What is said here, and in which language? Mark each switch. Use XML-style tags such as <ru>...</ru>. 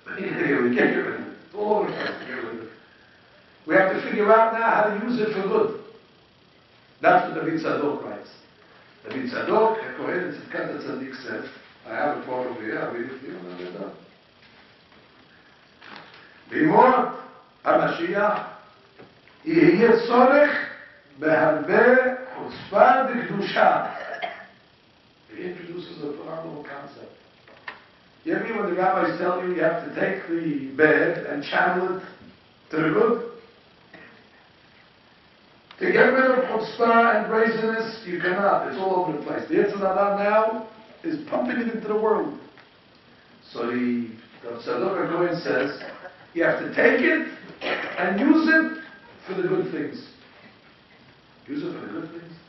<en>We can't get rid of it. It's all over the place to get rid of it. We have to figure out now how to use it for good. That's what David Tzadok writes. David Tzadok, Kohen Tzidkat Tzadik says, I have a quote over here, I'll read it for you when I'm done.</en> <he>B'mor HaMashiach יהיה צורך בהרבה חוצפה וקדושה.</he> <en>He introduces a phenomenal concept. You ever hear when the rabbis tell you have to take the bad and channel it to the good? To get rid of chutzpah and brazenness, you cannot. It's all over the place. The Yetzer Hara now is pumping it into the world. So the Tzadok HaKohen says, you have to take it and use it for the good things. Use it for the good things.</en>